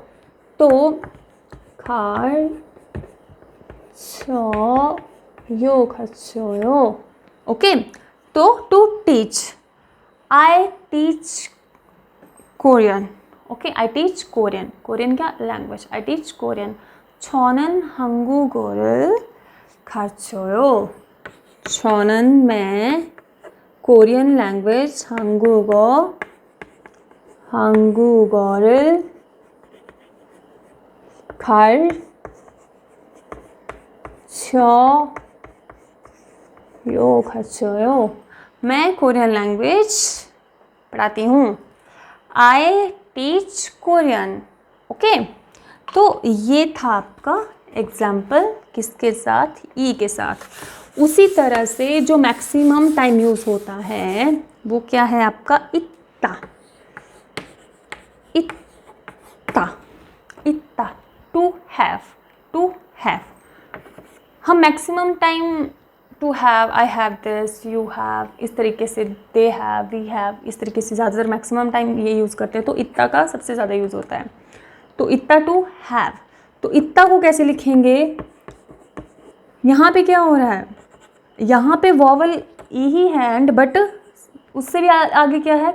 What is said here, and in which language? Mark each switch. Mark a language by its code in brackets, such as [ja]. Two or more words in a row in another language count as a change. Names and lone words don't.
[hi] तो खार्छो यो. ओके. [en] तो to teach, I teach Korean. okay, I teach Korean. कोरियन क्या? language. I teach Korean. [ko] 저는 한국어를 가르쳐요. 저는 मैं [en] Korean language [ko] 한국어를 가르쳐요. [hi] मैं [en] Korean language [hi] पढ़ाती हूँ. [en] I teach Korean. Okay. [hi] तो ये था आपका एग्जाम्पल किसके साथ? ई के साथ. उसी तरह से जो [en] maximum time use [hi] होता है वो क्या है आपका? [en] इत्ता. to have. हम maximum time to have, I have this, you have, [hi] इस तरीके से [en] they have, we have, [hi] इस तरीके से ज़्यादातर [en] maximum time [hi] ये यूज़ करते हैं. तो इत्ता का सबसे ज़्यादा यूज़ होता है. तो इत्ता टू हैव. तो इत्ता को कैसे लिखेंगे? यहाँ पे क्या हो रहा है? यहाँ पे वॉवल ई ही है [en] and, but [hi] उससे भी आगे क्या है?